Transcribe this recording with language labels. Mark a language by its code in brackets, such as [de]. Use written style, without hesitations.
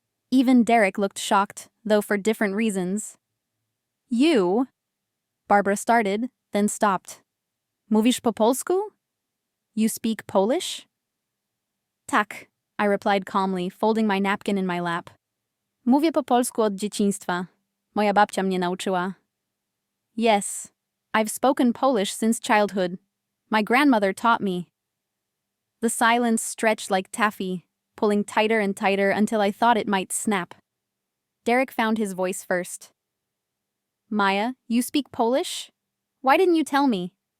[en] Even Derek looked shocked, though for different reasons. "You?" Barbara started, then stopped. [pl] "Mówisz po polsku?" [en] "You speak Polish?" "Tak," I replied calmly, folding my napkin in my lap. [pl] "Mówię po polsku od dzieciństwa. Moja babcia mnie nauczyła." [en] "Yes, I've spoken Polish since childhood. My grandmother taught me." The silence stretched like taffy, pulling tighter and tighter until I thought it might snap. Derek found his voice first. "Maya, you speak Polish? Why didn't you tell me?"